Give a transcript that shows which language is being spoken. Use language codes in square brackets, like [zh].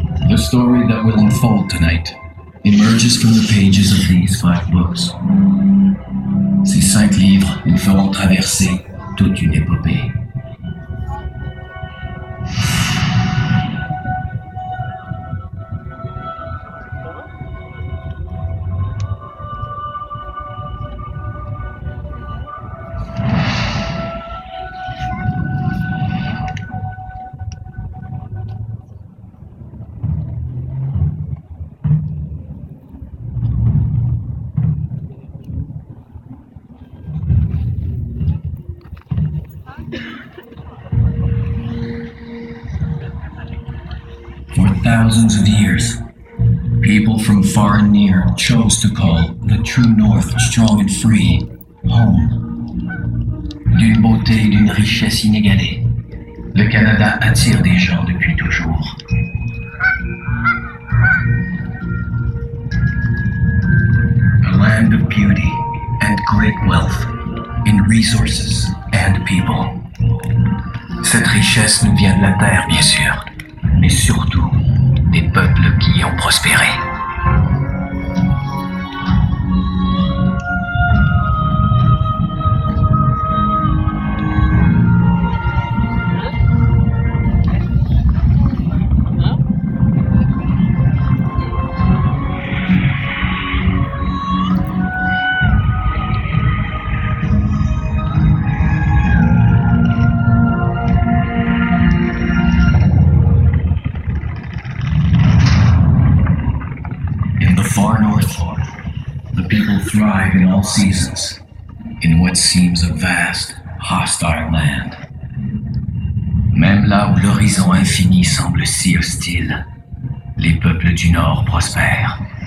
[en] The story that will unfold tonight emerges from the pages of these 5 books. [fr] Ces 5 livres nous feront traverser toute une épopée. [en] For thousands of years, people from far and near chose to call the true North, strong and free, home. [fr] D'une beauté et d'une richesse inégalée, le Canada attire des gens depuis toujours. [en] A land of beauty and great wealth in resources and people. [fr] Cette richesse nous vient de la terre, bien sûr, mais surtout des peuples qui y ont prospéré. [en] Thrive in all seasons, in what seems a vast, hostile land. [fr] Même là où l'horizon infini semble si hostile, les peuples du Nord prospèrent.